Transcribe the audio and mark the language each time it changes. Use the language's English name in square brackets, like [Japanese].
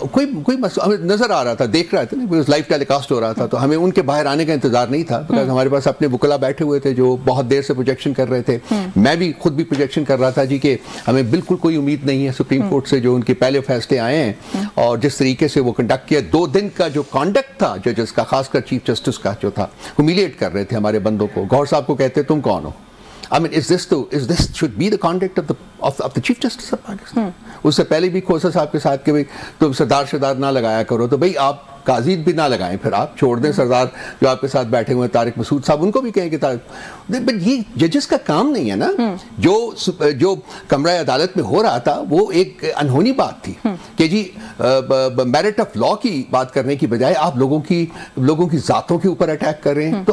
[Urdu] کوئی ہمیں نظر آ رہا تھا, دیکھ رہا تھا, لائیو ٹیلی کاسٹ ہو رہا تھا, تو ہمیں ان کے باہر آنے کا انتظار نہیں تھا, بیکاز ہمارے پاس اپنے وکلا بیٹھے ہوئے تھے جو بہت دیر سے پروجیکشن کر رہے تھے. میں بھی خود بھی پروجیکشن کر رہا تھا جی کہ ہمیں بالکل کوئی امید نہیں ہے سپریم کورٹ سے, جو ان کے پہلے فیصلے آئے ہیں اور جس طریقے سے وہ کنڈکٹ کیا. 2 دن کا جو کانڈکٹ تھا ججز کا, خاص کر چیف جسٹس کا جو تھا, ہیومیلیٹ کر رہے تھے ہمارے بندوں کو. گور صاحب کو کہتے تم کون ہو؟ [English] I mean, is this should be the conduct of the Chief Justice of Pakistan? [Urdu] اس سے پہلے بھی کھوسا صاحب کے ساتھ کہ بھئی تم سردار نہ لگایا کرو, تو بھئی آپ قاضی بھی نہ لگائیں, پھر آپ چھوڑ دیں سردار جو آپ کے ساتھ بیٹھے ہوئے طارق مسعود صاحب, ان کو بھی کہیں کہ بٹ یہ ججز کا کام نہیں ہے نا. جو کمرہ عدالت میں ہو رہا تھا وہ ایک انہونی بات تھی کہ جی میرٹ آف لا کی بات کرنے کی بجائے آپ لوگوں کی ذاتوں کے اوپر اٹیک کر رہے ہیں.